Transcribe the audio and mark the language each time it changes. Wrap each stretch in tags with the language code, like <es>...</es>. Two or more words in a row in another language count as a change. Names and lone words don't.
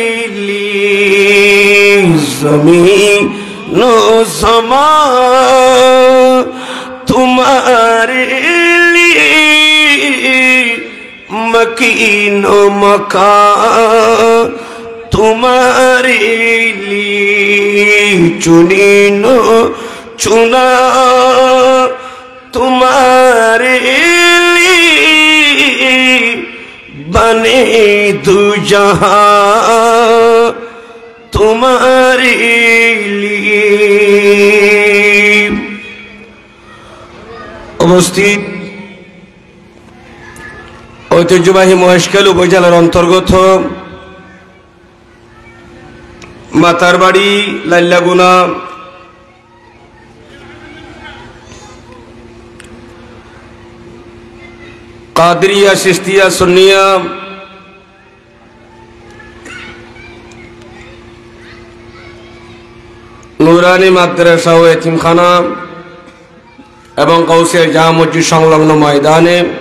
<ur>لیے زمین و زمان تمہارے لیے مکین و مکان تمہارے لیے چنین و چنا تمہارے لیے بنے دو جہاں تمہارے لیے উপস্থিত</ur> <bn>ঐতিহ্যবাহী মহেশখালী উপজেলার অন্তর্গত মাতারবাড়ি লাল্লাগুনা কাদরিয়া চিশতিয়া সুন্নিয়া নুরানি মাদ্রাসা ও এতিমখানা এবং কাউসিয়া জামা মসজিদ সংলগ্ন ময়দানে</bn>